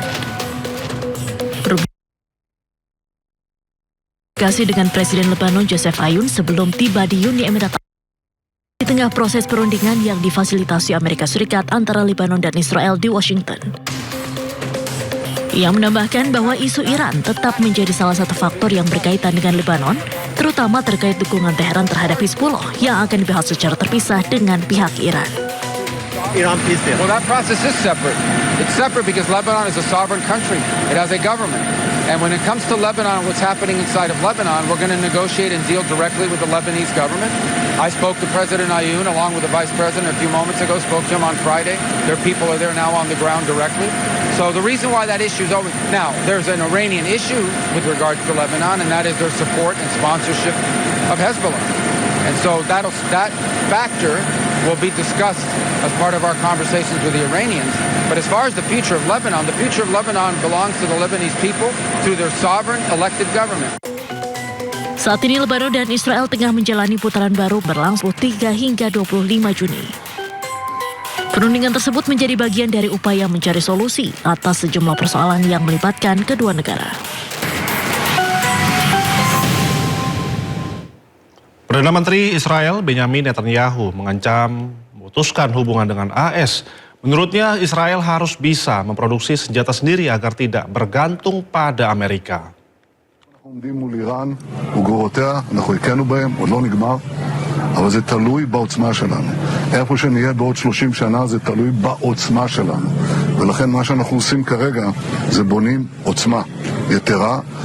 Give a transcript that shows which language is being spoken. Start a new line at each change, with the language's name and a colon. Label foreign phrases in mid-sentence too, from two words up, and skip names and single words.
Indonesian: Rubio komunikasi dengan Presiden Lebanon Joseph Aoun sebelum tiba di Uni Emirat di tengah proses perundingan yang difasilitasi Amerika Serikat antara Lebanon dan Israel di Washington. Ia menambahkan bahwa isu Iran tetap menjadi salah satu faktor yang berkaitan dengan Lebanon, terutama terkait dukungan Teheran terhadap Hizbullah yang akan dibahas secara terpisah dengan pihak Iran.
English: Iran peace deal. Well, that process is separate. It's separate because Lebanon is a sovereign country. It has a government. And when it comes to Lebanon, what's happening inside of Lebanon, we're going to negotiate and deal directly with the Lebanese government. I spoke to President Aoun along with the Vice President a few moments ago, spoke to him on Friday. Their people are there now on the ground directly. So the reason why that issue is over... Now, there's an Iranian issue with regards to Lebanon, and that is their support and sponsorship of Hezbollah. And so that factor will be discussed as part of our conversations with the Iranians. But as far as the future of Lebanon belongs to the Lebanese people through their sovereign elected government.
Indonesian: Saat ini Lebanon dan Israel tengah menjalani putaran baru berlangsung 3 hingga 25 Juni. Perundingan tersebut menjadi bagian dari upaya mencari solusi atas sejumlah persoalan yang melibatkan kedua negara. Perdana Menteri Israel Benjamin Netanyahu mengancam memutuskan hubungan dengan AS. Menurutnya Israel harus bisa memproduksi senjata sendiri agar tidak bergantung pada Amerika.
Hebrew: עומדים מול איראן וגרורותיה, אנחנו הכינו בהם, עוד לא נגמר, אבל זה תלוי בעוצמה שלנו. איפה שנהיה בעוד 30 שנה זה תלוי בעוצמה שלנו. ולכן מה שאנחנו עושים כרגע זה בונים עוצמה יתרה.